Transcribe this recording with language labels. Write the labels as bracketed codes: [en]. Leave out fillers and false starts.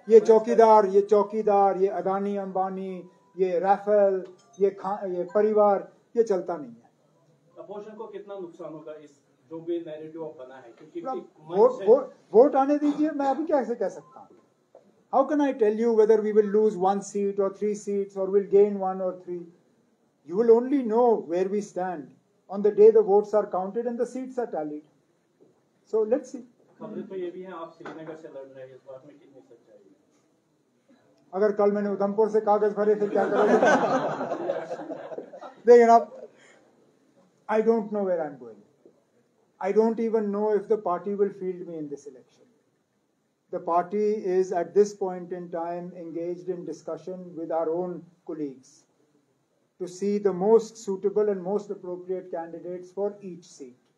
[hi] ये चौकीदार, ये अदानी अंबानी, ये राफेल, ये परिवार, ये चलता नहीं है। अपोजिशन को कितना नुकसान होगा इस जो भी नैरेटिव बना है? क्योंकि वोट आने दीजिए, मैं अभी कैसे कह सकता हूँ? [en] How can I tell you whether we will lose 1 seat or 3 seats or will gain 1 or 3? You will only know where we stand on the day the votes are counted and the seats are tallied. So let's see. [hi] खबरें तो ये भी हैं आप श्रीनगर से लड़ रहे हैं, इस बात में कितनी सच्चाई है? अगर कल मैंने उधमपुर से कागज भरे फिर क्या करोगे? देखिए आप, [en] I don't know where I'm going. I don't even know if the party will field me in this election. The party is at this point in time engaged in discussion with our own colleagues to see the most suitable and most appropriate candidates for each seat.